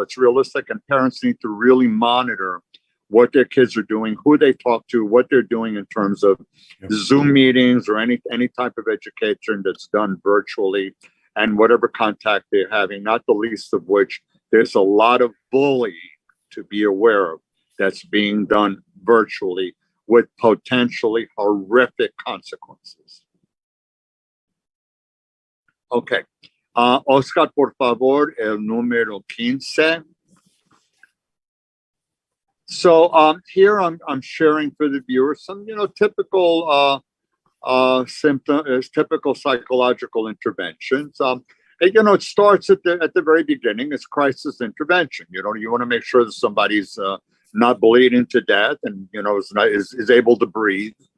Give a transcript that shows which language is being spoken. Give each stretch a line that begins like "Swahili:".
English: It's realistic, and parents need to really monitor what their kids are doing, who they talk to, what they're doing in terms of Zoom meetings or any type of education that's done virtually, and whatever contact they're having. Not the least of which, there's a lot of bullying to be aware of that's being done virtually with potentially horrific consequences. Okay.
Spanish: Oscar, por favor, el número 15.
English: So here I'm sharing for the viewers some, typical symptoms, typical psychological interventions. It starts at the very beginning. It's crisis intervention. You want to make sure that somebody's not bleeding to death and is able to breathe.